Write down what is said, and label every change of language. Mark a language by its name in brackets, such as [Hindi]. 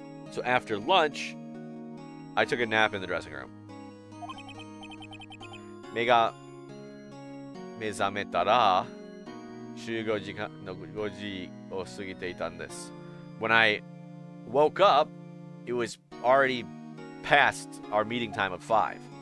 [English] So after lunch, I took a nap in the dressing room. [Japanese] 目が目覚めたら集合時間の5時を過ぎていたんです。 [English] When I woke up, it was already past our meeting time of 5.